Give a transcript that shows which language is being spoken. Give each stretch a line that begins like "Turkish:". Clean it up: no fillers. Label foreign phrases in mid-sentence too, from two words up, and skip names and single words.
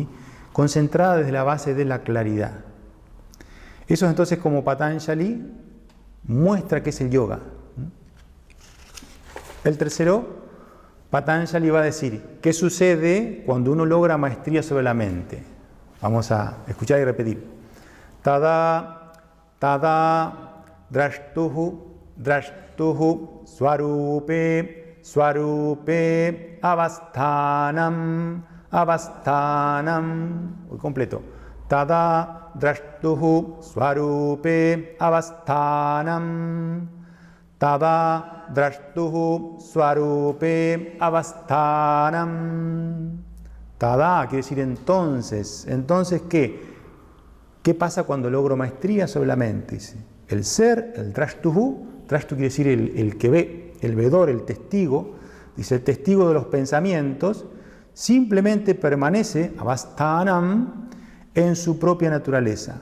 Spanish: Concentrada desde la base de la claridad. Eso es entonces como Patanjali muestra que es el yoga. El tercero, Patanjali va a decir, ¿qué sucede cuando uno logra maestría sobre la mente? Vamos a escuchar y repetir.
Sanskrit: तदा द्रष्टुः स्वरूपे अवस्थानम्.
Spanish: Muy completo.
Sanskrit: तदा द्रष्टुः स्वरूपे अवस्थानम्. तदा द्रष्टुः स्वरूपे अवस्थानम्.
Spanish: Tada quiere decir entonces. ¿Entonces qué? ¿Qué pasa cuando logro maestría sobre la mente? Dice, el ser, el drashtuhu quiere decir el que ve, el vedor, el testigo. Dice, el testigo de los pensamientos simplemente permanece, avasthanam, en su propia naturaleza.